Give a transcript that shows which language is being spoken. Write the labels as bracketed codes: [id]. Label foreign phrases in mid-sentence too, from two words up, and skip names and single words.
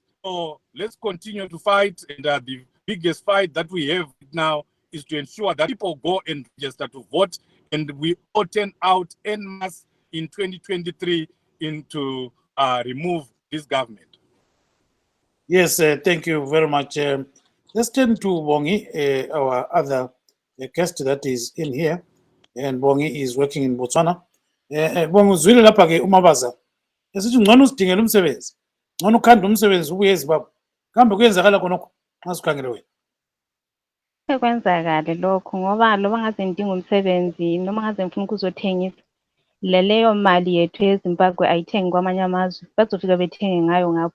[en] So let's continue to fight, and the biggest fight that we have now is to ensure that people go and register to vote, and we all turn out en masse in 2023 to remove this government. Yes, thank you very much. Let's turn to Bongie, our other guest that is in here, and Bongie is working in Botswana. [nd] Bongie uzwile lapha ke uMavaza esithi ngcono usidingela umsebenzi, ngcono ukhanda umsebenzi ubuye eZimbabwe. Kambe kuyenzakala khonokho nxa sikhangele wena? Kwenzakale lokho ngoba loba ngaze ngidinga umsebenzi noma ngaze ngifuna ukuzothengisa, leyo mali yethu eZimbabwe ayithengi kwamanye amazwe, bazofika bethenge ngayo ngapho.